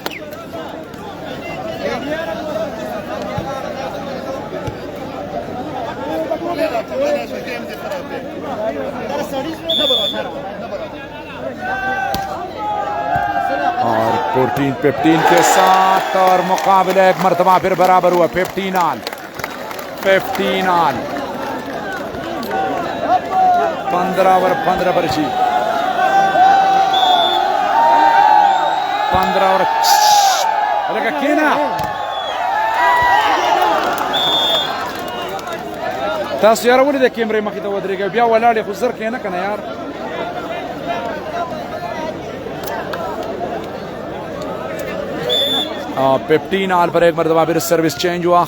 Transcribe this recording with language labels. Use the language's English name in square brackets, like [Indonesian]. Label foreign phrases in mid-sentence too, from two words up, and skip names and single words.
[Hindi] और 14-15 के साथ और मुकाबला एक मरतबा फिर बराबर हुआ। 15 ऑल 15 ओवर 15 पर जी 15 ओवर [Pashto] تاسو یاره ولې د کیمرې مخې ته ودرېږئ بیا ولاړې خو زر کښېنه که نه یار [Hindi] 15 ऑल पर एक मरतबा फिर सर्विस चेंज हुआ।